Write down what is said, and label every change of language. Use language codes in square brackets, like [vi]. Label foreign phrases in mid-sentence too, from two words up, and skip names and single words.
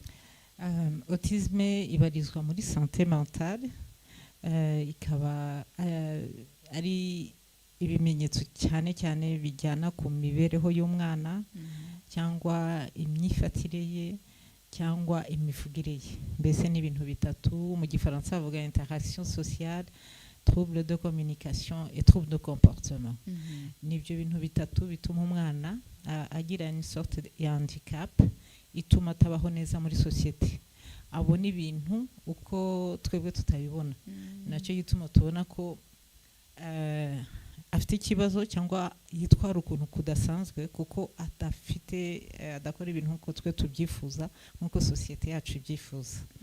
[rw] Autisme ibarizwa muri [fr] santé mentale, [rw] ikaba ari ibimenyetso cyane cyane bijyana ku mibereho y'umwana, cyangwa imyifatire ye, cyangwa imivugire ye. Mbese ni ibintu bitatu. Mu gifaransa bavuga [fr] interaction sociale, trouble de communication et trouble de comportement. [rw] Nibyo bintu bitatu bituma umwana agira [fr] une sorte de handicap [rw] ituma atabaho neza muri societe. Abo ni ibintu uko twebwe tutabibona. Nacyo gituma tubona ko afite ikibazo cyangwa yitwara ukuntu kudasanzwe, kuko adakora ibintu nkuko twe tubyifuza, nkuko societe yacu ibyifuza.